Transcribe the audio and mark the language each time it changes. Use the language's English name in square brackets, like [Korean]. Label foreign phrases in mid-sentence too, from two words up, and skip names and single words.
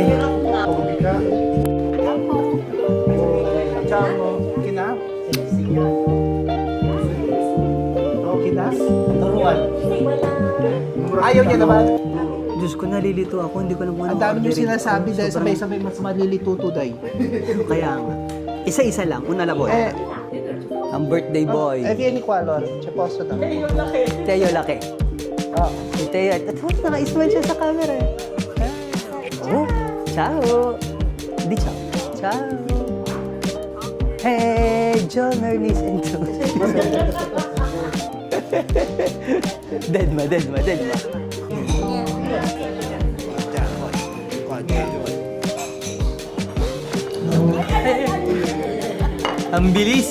[Filipino] Ayaw niya naman. Diyos ko, nalilito ako. Hindi ko na muna Ang dami niyo sinasabi dahil sabay-sabay mas malilito today. Kaya nga. Isa-isa lang. Una lang boy. Ang [English] birthday boy. [Italian] Vieni qua allora, c'è posto da. [Filipino] Teo laki. Oh. Si Teo. At naka-smile siya sa camera Oh. [Italian] Ciao. Di ciao. Ciao. [English] Hey, John, Ernest, and John. Dead ma. [Filipino] Ang bilis.